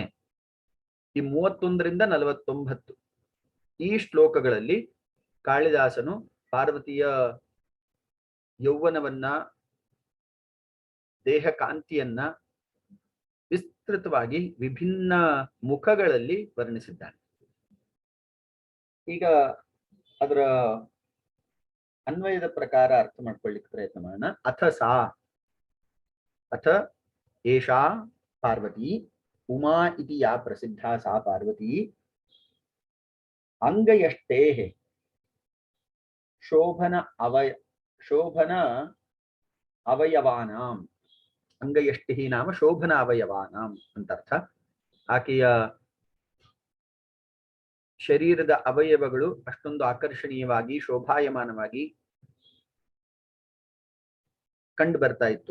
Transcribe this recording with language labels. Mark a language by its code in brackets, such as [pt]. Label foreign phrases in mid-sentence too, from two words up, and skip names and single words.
[kn] ಈ 31ರಿಂದ 49 ಈ ಶ್ಲೋಕಗಳಲ್ಲಿ ಕಾಳಿದಾಸನು ಪಾರ್ವತಿಯ ಯೌವನವನ್ನ, ದೇಹ ಕಾಂತಿಯನ್ನ ವಿಸ್ತೃತವಾಗಿ ವಿಭಿನ್ನ ಮುಖಗಳಲ್ಲಿ ವರ್ಣಿಸಿದ್ದಾನೆ. ಈಗ ಅದರ ಅನ್ವಯದ ಪ್ರಕಾರ ಅರ್ಥ ಮಾಡ್ಕೊಳ್ಳಿಕ್ಕೆ ಪ್ರಯತ್ನ ಮಾಡೋಣ. [sa] ಅಥ ಏಷಾ ಪಾರ್ವತಿ ಉಮಾ ಇತಿ ಯಾ ಪ್ರಸಿದ್ಧ ಸಾ ಪಾರ್ವತಿ ಅಂಗಯಷ್ಟೇ ಶೋಭನ ಅವಯವಾನಾಂ. ಅಂಗಯಷ್ಟಿ ನಾಮ ಶೋಭನ ಅವಯವಾನಾಂ [kn] ಅಂತ ಅರ್ಥ. ಆಕೆಯ ಶರೀರದ ಅವಯವಗಳು ಅಷ್ಟೊಂದು ಆಕರ್ಷಣೀಯವಾಗಿ ಶೋಭಾಯಮಾನವಾಗಿ ಕಂಡು ಬರ್ತಾ ಇತ್ತು.